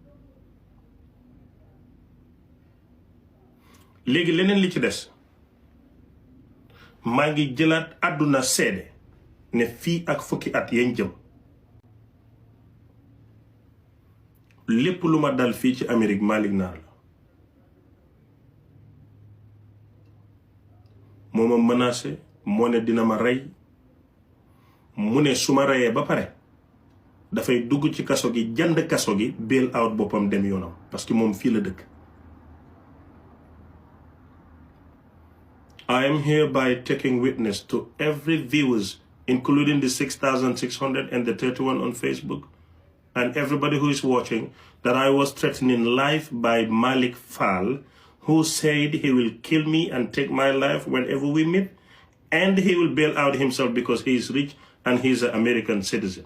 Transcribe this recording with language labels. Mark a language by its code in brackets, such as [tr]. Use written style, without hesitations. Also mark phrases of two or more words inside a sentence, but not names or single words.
[wo] léegi leneen li ci des maa ngi jëlaat àdduna seede ne fii ak fukki at yañ jëm lépp lu ma dal fii ci Amérique Malick Naar la. moo ma menacé, moo ne dina ma rey, mu ne su ma reyee ba pare dafay dugg ci kaso gi, jënd kaso gi, [en] bail out [wo] boppam dem yoonam [fr] parce que [wo] moom fii la dëkk. [en] I am hereby taking witness to every viewers, including the 6,600 and the 31 on Facebook, and everybody who is watching, that I was threatened life by Malick Fall, who said he will kill me and take my life whenever we meet, and he will bail out himself because he is rich and he is an American citizen.